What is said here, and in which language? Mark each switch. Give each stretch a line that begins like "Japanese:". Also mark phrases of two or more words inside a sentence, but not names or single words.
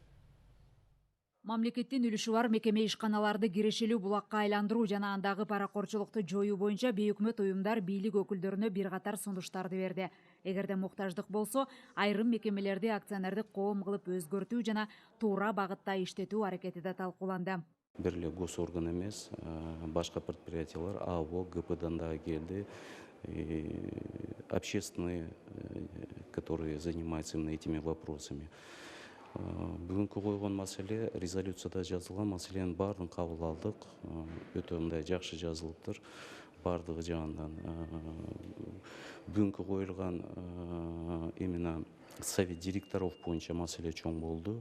Kyrgyz: Мамлекеттин үлүшү бар мекеме ишканаларды кирешелүү булакка айландыруу жана андагы паракорчулукту жоюу боюнча бейөкмөт уюмдар бийлик өкүлдөрүнө бир катар сунуштарды берди. Эгерде муктаждык болсо, айрым мекемелерди акционердик коом кылып өзгөртүү жана туура багытта иштетүү аракети да талкууланды. Бир эле госорган эмес, башка предприятиялар АО, ГПдан дагы келди.
Russian: Общественные, которые занимаются именно этими вопросами.
Kyrgyz: Бүгүнкү койгон маселе резолюцияда жазылган маселенин баарын кабыл алдык. Өтө мындай жакшы жазылыптыр. Бардыгы жагынан бүгүнкү коюлган
Russian: именно совет директоров
Kyrgyz: боюнча маселе чоң болду.